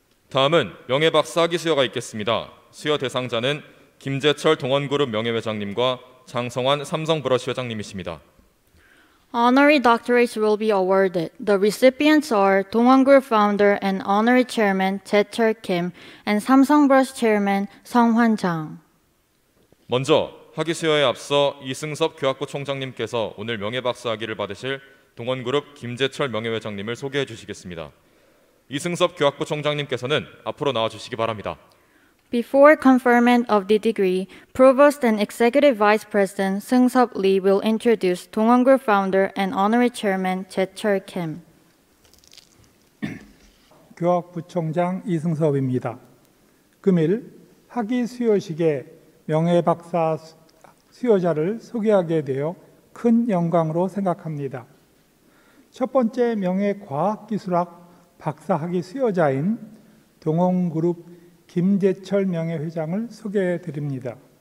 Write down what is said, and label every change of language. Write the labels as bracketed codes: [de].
[ko] 다음은 명예박사 학위 수여가 있겠습니다. 수여 대상자는 김재철 동원그룹 명예회장님과 장성환 삼성브러쉬 회장님이십니다. [en] Honorary doctorates will be awarded. The recipients are Dongwon Group founder and honorary chairman Jae-chul Kim and Samsung Brush chairman Sung-hwan Jang. [ko] 먼저 학위 수여에 앞서 이승섭 교학부 총장님께서 오늘 명예박사 학위를 받으실 동원그룹 김재철 명예회장님을 소개해 주시겠습니다. 이승섭 교학부 총장님께서는 앞으로 나와 주시기 바랍니다. [en] Before conferment of the degree, Provost and Executive Vice President Seung-sup Lee will introduce Dongwon Group founder and honorary chairman Jae-chul Kim. [ko] 교학부총장 이승섭입니다. 금일 학위 수여식에 명예박사 수여자를 소개하게 되어 큰 영광으로 생각합니다. 첫 번째 명예과학기술학 박사학위 수여자인 동원그룹 김재철 명예회장을 소개해 드립니다.